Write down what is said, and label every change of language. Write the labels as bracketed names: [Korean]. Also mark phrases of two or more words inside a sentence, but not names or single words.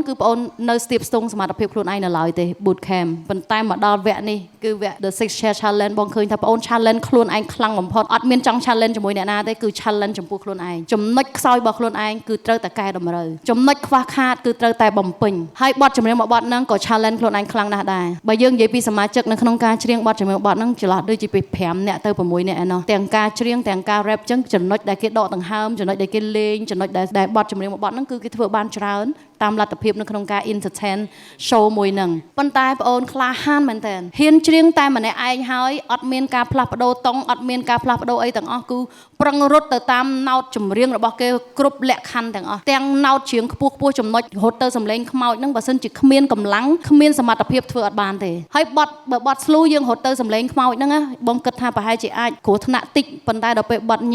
[Khmer] គឺបងអូននៅស្ទាបស្ទង់សមត្ថភាពខ្លួនឯងនៅឡើយទេ [English] boot camp [Khmer] ប៉ុន្តែមកដល់វគ្គនេះគឺវគ្គ The Six Share Challenge បងឃើញថាបងអូន challenge ខ្លួនឯងខ្លាំងបំផុតអត់មានចង់ challenge ជាមួយអ្នកណាទេគឺ challenge ចំពោះខ្លួនឯងចំណុចខ្សោយរបស់ខ្លួនឯងគឺត្រូវតែកែតម្រូវចំណុចខ្វះខាតគឺត្រូវតែបំពេញហើយបទចម្រៀងមួយបទហ្នឹងក៏ challenge ខ្លួនឯងខ្លាំងណាស់ដែរបើយើងនិយាយពីសមាជិកនៅក្នុងការច្រៀងបទចម្រៀងបទហ្នឹងចន្លោះដូចជាពី5នាក់ទៅ6នាក់ឯណោះទាំងការច្រៀងទាំងការ rap ចឹងចំណុចដែលគេដកដង្ហើមចំណុចដែលគេលេងចំណុចដែលបទចម្រៀងមួយបទហ្នឹងគឺគេធ្វើបានច្រើន តាមលទ្ធភាពនៅក្នុងការ [English] entertain show [Khmer] មួយហ្នឹងប៉ុន្តែបងអូនក្លាហានមែនតើហ៊ានច្រៀងតែម្នាក់ឯងហើយអត់មានការផ្លាស់ប្ដូរតុងអត់មានការផ្លាស់ប្ដូរអីទាំងអស់គឺប្រឹងរត់ទៅតាមណោតចម្រៀងរបស់គេគ្រប់លក្ខខណ្ឌទាំងអស់ទាំងណោតច្រៀងខ្ពស់ខ្ពស់ ចំណុចរត់ទៅសំឡេងខ្មោចហ្នឹងបើសិនជាគ្មានកម្លាំងគ្មានសមត្ថភាពធ្វើអត់បានទេហើយបត់បើបត់ស្លូយើងរត់ទៅសំឡេងខ្មោចហ្នឹងបងគិតថាប្រហែលជាអាចគ្រោះថ្នាក់តិចប៉ុន្តែដល់ពេលបត់